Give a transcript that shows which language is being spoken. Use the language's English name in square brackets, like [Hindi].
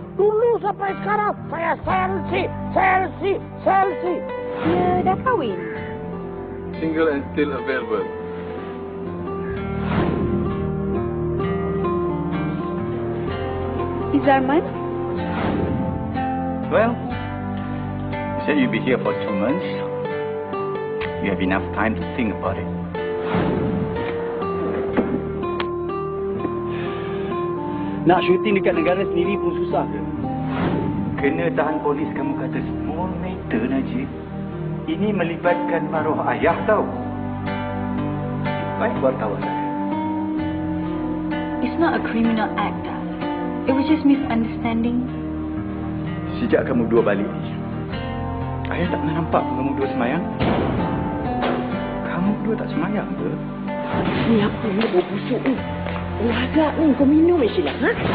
[Malay] Dulu sampai sekarang saya Chelsea. Dia dah kahwin. [English] Single and still available. [Malay] Izarman? [English] Well, you said you'll be here for 2 months. You have enough time to think about it. [Malay] Nak syuting dekat negara sendiri pun susah ke? Kena tahan polis kamu kata [English] small matter, [Malay] Najib. Ini melibatkan maruah ayah tau. Baik wartawan saya. [English] It's not a criminal act, darling. It was just misunderstanding. [Malay] Sejak kamu dua balik ni, ayah tak pernah nampak kamu dua semayang. Kamu dua tak semayang ke? Ni apa ni bau busuk ni? Agak ni kau minum Sheila, ha?